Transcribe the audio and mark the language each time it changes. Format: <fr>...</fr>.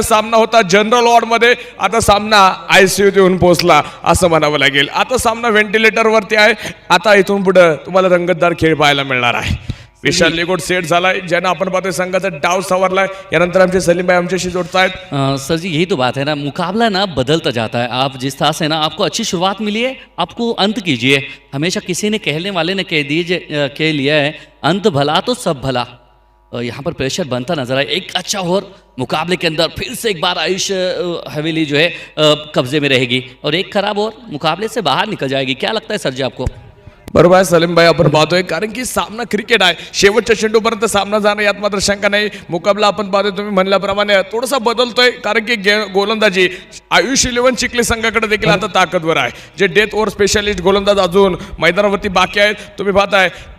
<mr>सामना होता जनरल वॉर्डमध्ये. आता सामना ICU येऊन पोहोचला असं म्हणावं लागेल. आता सामना व्हेंटिलेटर वरती आहे. आता इथून पुढे तुम्हाला रंगतदार खेळ पाहायला मिळणार आहे. विशाल लिघोड सेट झालाय ज्यांना आपण पाहतोय संघाचा डाव सवरलाय. यानंतर आमचे सलीम भाई आमच्याशी जोडतायत.</mr> <hi>सर जी यही तो बात है ना, मुकाबला ना बदलता जाता है. आप जिस तरह से ना आपको अच्छी शुरुआत मिली है आपको अंत कीजिए. हमेशा किसी ने कहने वाले ने कह लिया है अंत भला तो सब भला. यहाँ पर प्रेशर बनता नजर आए. एक अच्छा ओवर मुकाबले के अंदर फिर से एक बार आयुष हवेली जो है कब्जे में रहेगी और एक खराब ओवर मुकाबले से बाहर निकल जाएगी. क्या लगता है सर जी आपको?</hi> <mr>बरोबर आहे सलीम भाई आपण पाहतोय कारण की सामना क्रिकेट आहे. शेवटच्या चेंडूपर्यंत सामना जाणं यात मात्र शंका नाही. मुकाबला आपण पाहतोय तुम्ही म्हणल्याप्रमाणे थोडासा बदलतोय कारण की गोलंदाजी आयुष इलेव्हन चिखली संघाकडे देखील आता ताकदवर आहे. जे डेथ ओव्हर स्पेशालिस्ट गोलंदाज अजून मैदानावरती बाकी आहेत. तुम्ही पाहताय</mr>